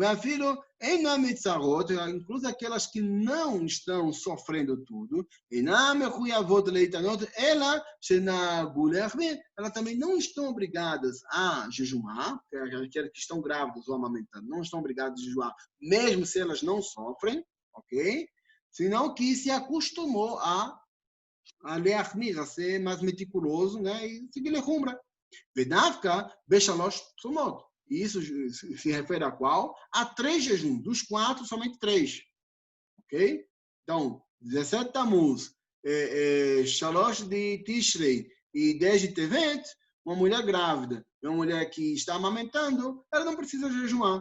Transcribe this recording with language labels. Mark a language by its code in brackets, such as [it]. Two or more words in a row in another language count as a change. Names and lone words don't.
[pt] Inclusive aquelas que não estão sofrendo tudo, elas também não estão obrigadas a jejuar, aquelas que estão grávidas ou amamentando, não estão obrigadas a jejuar, mesmo se elas não sofrem, ok? Senão que se acostumou a leachmir, a ser mais meticuloso, né? E seguir lechumbra. [he] Vedavka, Beshalosh Tsumot. [pt] E isso se refere a qual? A 3 jejuns. Dos 4, somente 3. Ok? Então, 17 Tammuz, Shalosh de Tishrei e 10 de Tevet, uma mulher grávida, uma mulher que está amamentando, ela não precisa jejuar.